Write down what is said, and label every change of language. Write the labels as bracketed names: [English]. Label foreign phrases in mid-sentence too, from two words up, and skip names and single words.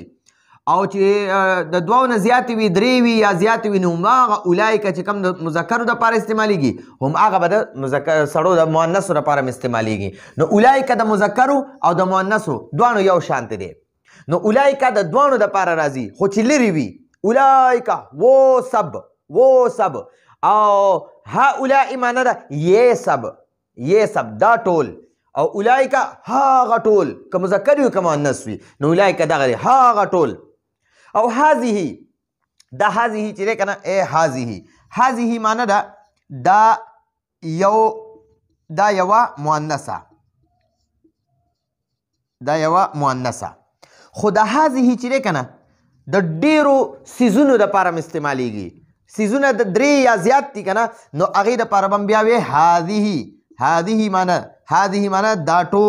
[Pashto] او چې د دوو نه زیاتې وي، درې وي یا زیاتې وي، نو هماغه اولئک چې کوم د مذکرو دپاره استعمالیږي، هم هغه به د مذکر سړو د مؤنثو دپاره هم استعمالیږي. نو اولئک د مذکرو او د مؤنثو دواړو یو شانتې دی. نو اولئک د دواړو دپاره راځي، خو چې لرې وي اولئک [Urdu] وہ سب، وہ سب. [Pashto] او هؤلاء معنی ده [Urdu] یہ سب، یہ سب [Pashto] دا ټول. او اولئک هغه ټول، که مذکر وي که مؤنث وي، نو اولئک دغه دی هغه ټول. او هذه دا هذه چې دی که نه ای هذه معنی ده دا یوه مؤنثه خو دا هذه چې دی که نه د ډیرو سیزونو دپاره م استعمالیږي سیزونه د 3 یا زیات دي که نه نو هغې دپاره به م بیا وې هذه معنی دا